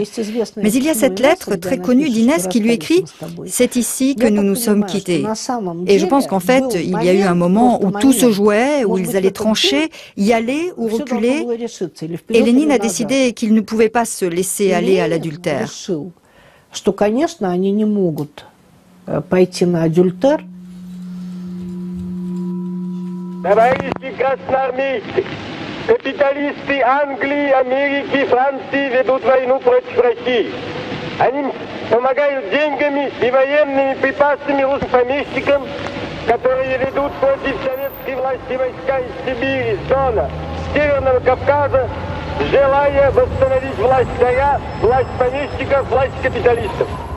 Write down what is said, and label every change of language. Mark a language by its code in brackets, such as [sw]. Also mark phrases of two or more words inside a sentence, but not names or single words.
[fr] Mais il y a cette lettre très connue d'Inès qui lui écrit « C'est ici que nous nous sommes quittés ». Et je pense qu'en fait, il y a eu un moment où tout se jouait, où ils allaient trancher, y aller ou reculer. Et Lénine a décidé qu'il ne pouvait pas se laisser aller à l'adultère. [ru] Товарищи красноармейцы, капиталисты Англии, Америки, Франции ведут войну против России. Они помогают деньгами и военными припасами русским помещикам, которые ведут против советской власти войска из Сибири, с Дона, Северного Кавказа, желая восстановить власть царя, власть помещиков, власть капиталистов.